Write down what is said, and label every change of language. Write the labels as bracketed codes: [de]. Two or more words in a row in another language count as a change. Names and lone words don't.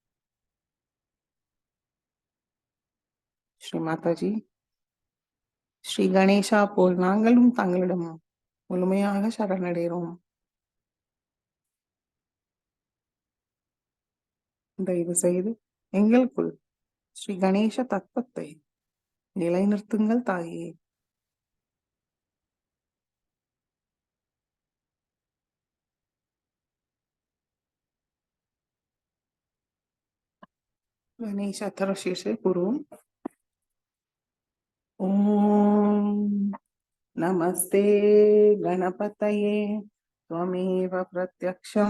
[ta] ஸ்ரீ மாதாஜி, ஸ்ரீ கணேசா போல் நாங்களும் தங்களிடம் முழுமையாக சரணடைகிறோம். தயவு செய்து எங்களுக்குள் ஸ்ரீ கணேச தத்துவத்தை நிலைநிறுத்துங்கள் தாயே. [sa] गणेश अथर्वशीर्षे पूर्वम् ॐ नमस्ते गणपतये त्वमेव प्रत्यक्षं